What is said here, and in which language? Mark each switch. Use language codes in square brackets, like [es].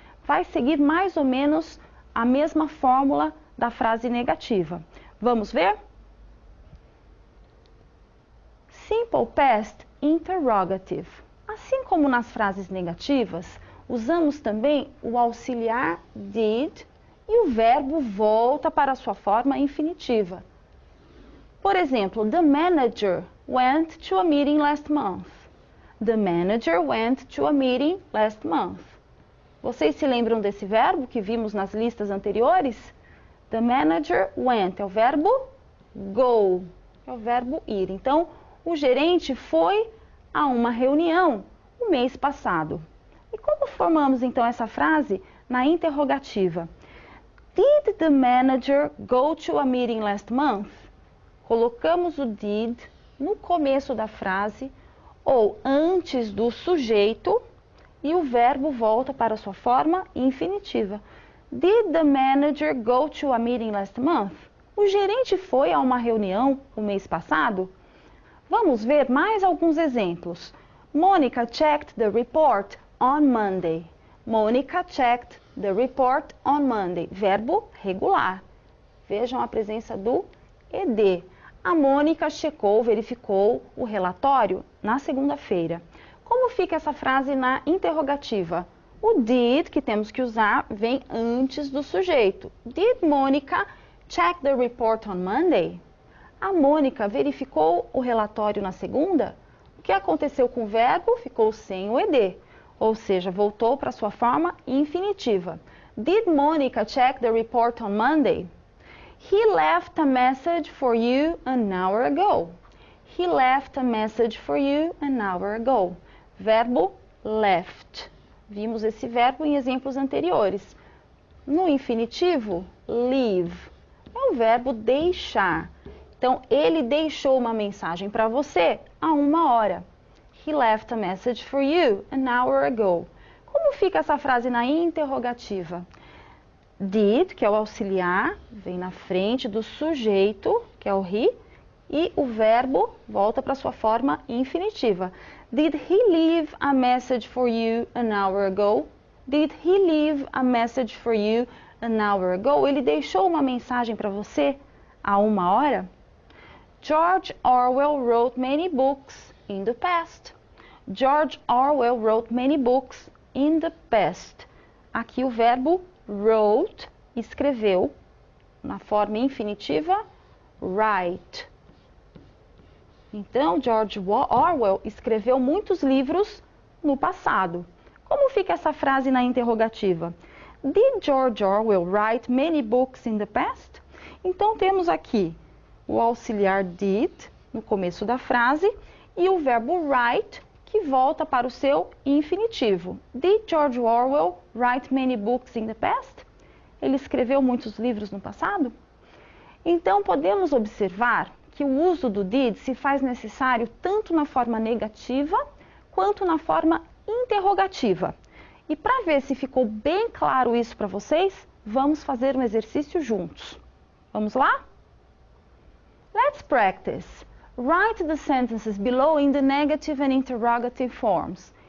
[pt] Vai seguir mais ou menos a mesma fórmula da frase negativa. Vamos ver? [en] Simple Past Interrogative. [pt] Assim como nas frases negativas, usamos também o auxiliar did e o verbo volta para a sua forma infinitiva. Por exemplo, [en] the manager went to a meeting last month. The manager went to a meeting last month. [pt] Vocês se lembram desse verbo que vimos nas listas anteriores? [en] The manager went [pt] é o verbo go, é o verbo ir. Então, o gerente foi a uma reunião no mês passado. E como formamos então essa frase na interrogativa? [en] Did the manager go to a meeting last month? [pt] Colocamos o did no começo da frase ou antes do sujeito e o verbo volta para sua forma infinitiva. [en] Did the manager go to a meeting last month? [pt] O gerente foi a uma reunião o mês passado? Vamos ver mais alguns exemplos. [en] Monica checked the report on Monday. Monica checked the report on Monday. [pt] Verbo regular. Vejam a presença do ed. A Mônica checou, verificou o relatório na segunda-feira. Como fica essa frase na interrogativa? O did, que temos que usar, vem antes do sujeito. [en] Did Monica check the report on Monday? [pt] A Mônica verificou o relatório na segunda? O que aconteceu com o verbo? Ficou sem o ed, ou seja, voltou para sua forma infinitiva. [en] Did Monica check the report on Monday? He left a message for you an hour ago. He left a message for you an hour ago. [pt] Verbo left. Vimos esse verbo em exemplos anteriores. No infinitivo, leave. É o verbo deixar. Então, ele deixou uma mensagem para você há 1 hora. [en] He left a message for you an hour ago. [pt] Como fica essa frase na interrogativa? Did, que é o auxiliar, vem na frente do sujeito, que é o he, e o verbo volta para sua forma infinitiva. [en] Did he leave a message for you an hour ago? Did he leave a message for you an hour ago? [pt] Ele deixou uma mensagem para você há 1 hora? [en] George Orwell wrote many books in the past. George Orwell wrote many books in the past. [pt] Aqui o verbo wrote, escreveu, na forma infinitiva, write. Então, George Orwell escreveu muitos livros no passado. Como fica essa frase na interrogativa? [en] Did George Orwell write many books in the past? [pt] Então, temos aqui o auxiliar did, no começo da frase, e o verbo write, que volta para o seu infinitivo. [en] Did George Orwell write many books in the past? [pt] Ele escreveu muitos livros no passado? Então, podemos observar que o uso do did se faz necessário tanto na forma negativa quanto na forma interrogativa. E para ver se ficou bem claro isso para vocês, vamos fazer um exercício juntos. Vamos lá? [en] Let's practice. Write the sentences below in the negative and interrogative forms.